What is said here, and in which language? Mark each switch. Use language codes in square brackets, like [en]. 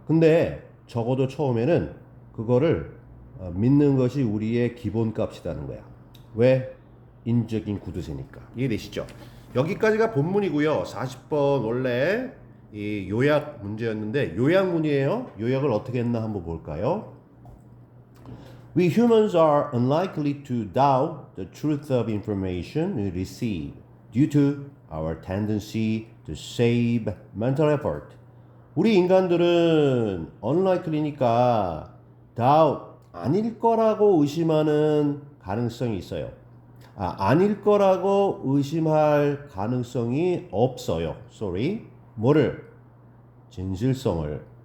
[ko] 근데 적어도 처음에는 그거를 믿는 것이 우리의 기본값이라는 거야. 왜? 인적인 구두쇠니까. 이해되시죠? 여기까지가 본문이고요. 40번 원래 이 요약 문제였는데 요약문이에요. 요약을 어떻게 했나 한번 볼까요? [en] We humans are unlikely to doubt the truth of information we receive due to our tendency to save mental effort. [ko] 우리 인간들은 unlikely니까 doubt 아닐 거라고 의심하는 가능성이 있어요. 아닐 거라고 의심할 가능성이 없어요. Sorry. 뭐를? 진실성을.